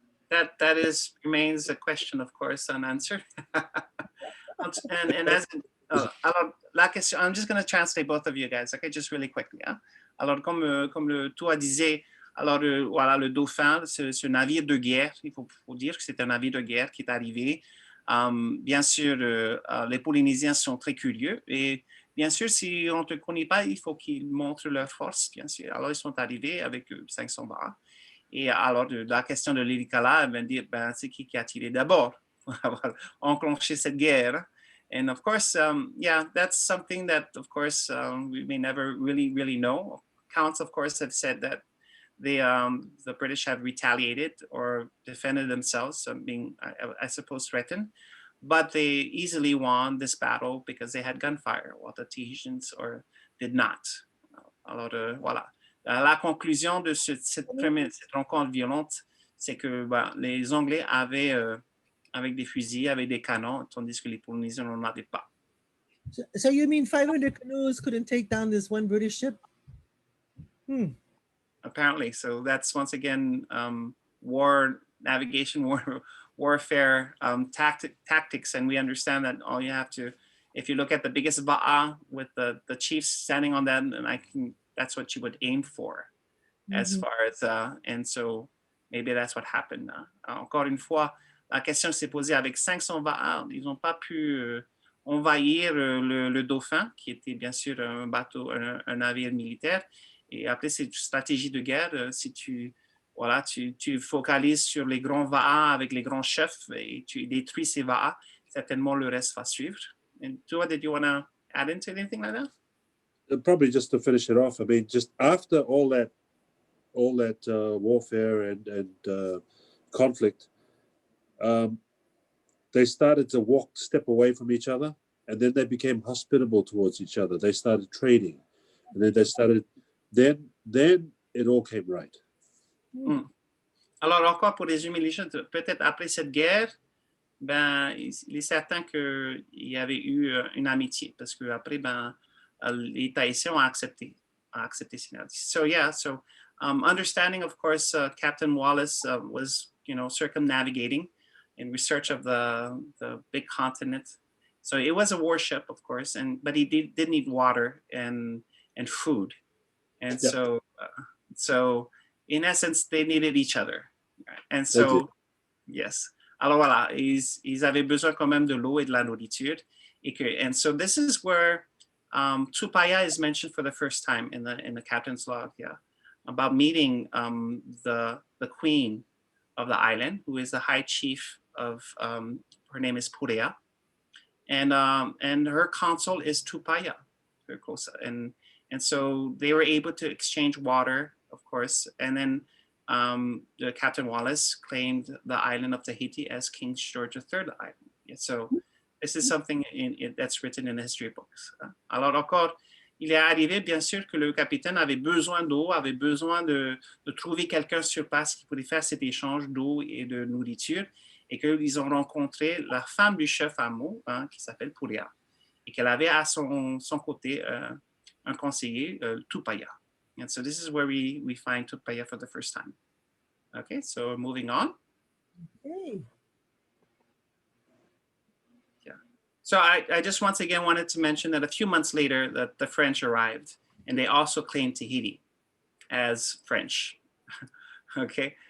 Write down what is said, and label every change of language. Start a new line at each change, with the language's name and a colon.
English: That remains a question, of course, unanswered. and as
French: la question,
English: I'm just going to translate both of you guys, okay, just really quickly. Yeah?
French: Alors, comme le Toa disait, alors voilà, le dauphin, ce navire de guerre, il faut dire que c'est un navire de guerre qui est arrivé. Bien sûr, les Polynésiens sont très curieux et bien sûr, si on ne te connaît pas, il faut qu'ils montrent leur force, bien sûr. Alors, ils sont arrivés avec 500 barres. Et alors, la question de Lilikalā, c'est qui a tiré d'abord pour avoir enclenché cette guerre.
English: And of course, yeah, that's something that, of course, we may never really know. Accounts, of course, have said that the British have retaliated or defended themselves, being, I suppose, threatened. But they easily won this battle because they had gunfire, while the Tahitians did not.
French: Alors, voilà. La conclusion de cette rencontre violente, c'est que les Anglais avaient avec des fusils, avec des canons, tandis que les Polynésiens n'en avaient pas.
English: So you mean 500 canoes couldn't take down this one British ship? Apparently, so that's once again war navigation, warfare tactics, and we understand that all you have to, if you look at the biggest ba'a with the chiefs standing on that, and that's what you would aim for, as far as and so maybe that's what happened.
French: Encore une fois, la question s'est posée avec 500 ba'a, ils n'ont pas pu envahir le dauphin, qui était bien sûr un bateau, un navire militaire. Et après, c'est une stratégie de guerre. Si tu focalises sur les grands va'a avec les grands chefs et tu détruis ces va'a, certainement le reste va suivre.
English: And Tua, did you want to add into anything like that? Probably just to finish it off. I mean, just after all that warfare and conflict, they started to step away from each other, and then they became hospitable towards each other. They started trading, and then they started. Then it all came right.
French: Alors encore pour résumer les choses, peut-être après cette guerre, il est certain qu'il y avait eu une amitié parce que après les Tahitiens ont accepté
English: So yeah, so understanding, of course, Captain Wallace was circumnavigating in research of the big continent. So it was a warship, of course, but he did need water and food. And yeah. So in essence, they needed each other. And so, yes.
French: Alors voilà, ils avaient besoin quand même de l'eau et de la nourriture.
English: And so this is where Tupaya is mentioned for the first time in the captain's log, about meeting the queen of the island, who is the high chief of, her name is Purea. And her consul is Tupaya. And so they were able to exchange water, of course. And then the Captain Wallace claimed the island of Tahiti as King George III island. So this is something that's written in the history books.
French: Alors encore, il est arrivé bien sûr que le capitaine avait besoin d'eau, avait besoin de trouver quelqu'un sur place qui pouvait faire cet échange d'eau et de nourriture, et qu'ils ont rencontré la femme du chef Amo, qui s'appelle Purea, et qu'elle avait à son côté un conseiller, Tupaya.
English: And so this is where we find Tupaya for the first time. Okay, so moving on. Okay. Yeah. So I just once again wanted to mention that a few months later that the French arrived, and they also claimed Tahiti as French. Okay.